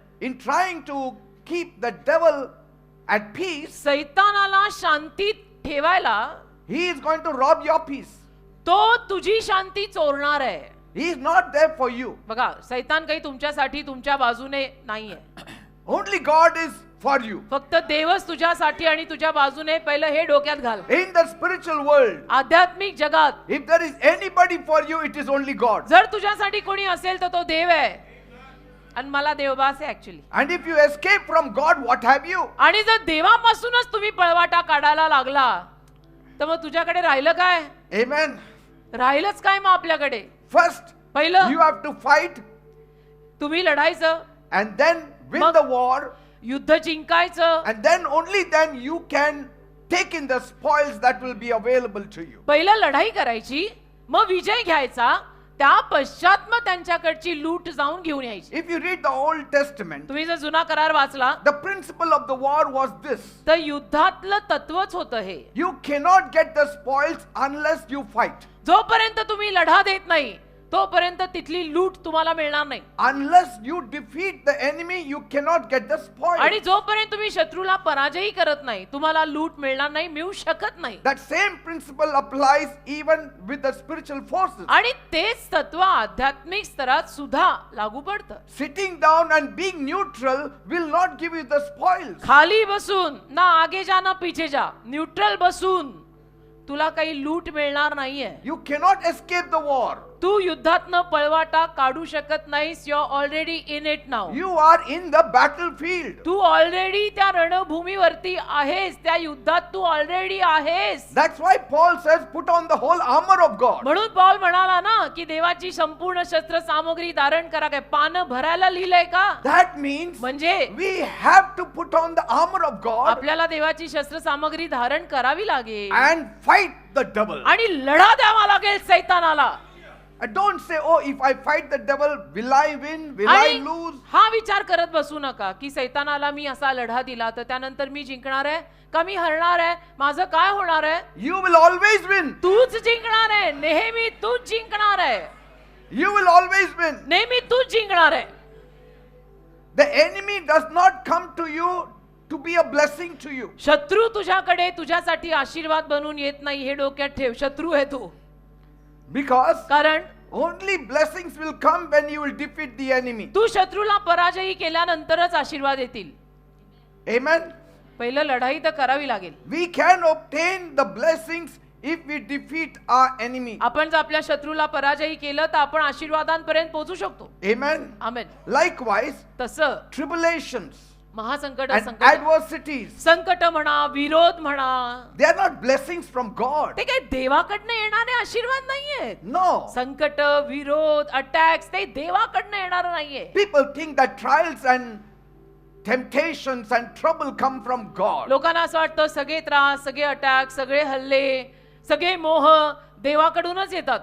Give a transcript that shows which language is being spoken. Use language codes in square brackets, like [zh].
[en] in trying to keep the devil at peace, [mr] सैतानाला शांतीत ठेवायला [en] he is going to rob your peace. [mr] तो तुझी शांती चोरणार आहे. [en] He is not there for you. [mr] बघा, सैतान काही तुमच्यासाठी तुमच्या बाजूने नाहीये. [en] Only God is for you. [mr] फक्त देवच तुझ्यासाठी आणि तुझ्या बाजूने. पहिलं हे डोक्यात घाल. [en] In the spiritual world, [mr] आध्यात्मिक जगात [en] if there is anybody for you, it is only God. [mr] जर तुझ्यासाठी कोणी असेल तर तो देव आहे. आणि मला देवबास आहे actually. [en] And if you escape from God, what have you? [mr] आणि जर देवापासूनच तुम्ही पळवाटा काढायला लागला तर मग तुझ्याकडे राहिलं काय? [en] Amen. [mr] राहिलंच काय मग आपल्याकडे? [en] First, [mr] पहिलं [en] you have to fight [mr] तुम्ही लढायचं, [en] and then win Mag- the war, [mr] युद्ध जिंकायचं. [en] and then only then you can take in the spoils that will be available to you. [mr] पहिलं लढाई करायची, मग विजय घ्यायचा. त्या पश्चात मग त्यांच्याकडची लूट जाऊन घेऊन यायची. [en] If you read the Old Testament, [mr] तुम्ही जर जुना करार वाचला [en] the principle of the war was this: [mr] तर युद्धातलं तत्वच होतं हे. [en] you cannot get the spoils unless you fight. [mr] जोपर्यंत तुम्ही लढा देत नाही तोपर्यंत तिथली लूट तुम्हाला मिळणार नाही. [en] Unless you defeat the enemy, you cannot get the spoils. [mr] आणि जोपर्यंत तुम्ही शत्रूला पराजयी करत नाही तुम्हाला लूट मिळणार नाही, मिळू शकत नाही. [en] That same principle applies even with the spiritual forces. [mr] आणि तेच तत्व आध्यात्मिक स्तरात सुद्धा लागू पडतं. [en] Sitting down and being neutral will not give you the spoils. [mr] खाली बसून [hi] ना आगे जा ना पीछे जा, [mr] न्यूट्रल बसून तुला काही लूट मिळणार नाहीये. [en] You cannot escape the war. [mr] तू युद्धातनं पळवाटा काढू शकत नाहीस. [en] You are already in it now. You are in the battlefield. [mr] Tu already त्या रणभूमीवरती आहेस. त्या युद्धात तू ऑलरेडी आहेस. [en] That's why Paul says, put on the whole armor of God. [mr] म्हणून पौल म्हणाला ना की देवाची संपूर्ण शस्त्र सामग्री धारण करा. काय पानं भरायला लिहिलंय का? [en] That means [mr] म्हणजे [en] we have to put on the armor of God [mr] आपल्याला देवाची शस्त्र सामग्री धारण करावी लागेल [en] and fight the devil. [mr] आणि लढा द्यावा लागेल सैतानाला. [en] And don't say, oh, if I fight the devil, will I win? Will I [mr] आणि [en] lose? [mr] हा विचार करत बसू नका की सैतानाला मी असा लढा दिला तर त्यानंतर मी जिंकणार आहे का मी हरणार आहे, माझं काय होणार आहे? [en] You will always win. [mr] तूच जिंकणार आहे. नेहमी तूच जिंकणार आहे. [en] You will always win. [mr] नेहमी तूच जिंकणार आहे. [en] The enemy does not come to you to be a blessing to you. [mr] शत्रू तुझ्याकडे तुझ्यासाठी आशीर्वाद बनून येत नाही हे डोक्यात ठेव. शत्रू आहे तू. [en] Because [mr] कारण [en] only blessings will come when you will defeat the enemy. [mr] तू शत्रूला पराजयी केल्यानंतरच आशीर्वाद येतील. [en] Amen. [mr] पहिलं लढाई तर करावी लागेल. [en] We can obtain the blessings if we defeat our enemy. [mr] आपण जर आपल्या शत्रूला पराजयी केलं तर आपण आशीर्वादांपर्यंत पोहोचू शकतो. [en] Amen. [mr] आमेन. [en] Likewise, [mr] तसं [en] tribulations [mr] महासंकट, [en] and [mr] संकट, [en] adversities, [mr] संकट म्हणा, विरोध म्हणा, [en] they are not blessings from God. [mr] ते काही देवाकडनं येणारे आशीर्वाद नाहीये. [en] No. [mr] संकट, विरोध, अटॅक्स ते देवाकडनं येणार नाहीये. [en] People think that trials and temptations and trouble come from God. [mr] लोकांना असं वाटतं सगळे त्रास, सगळे अटॅक, सगळे हल्ले, सगळे मोह देवाकडूनच येतात.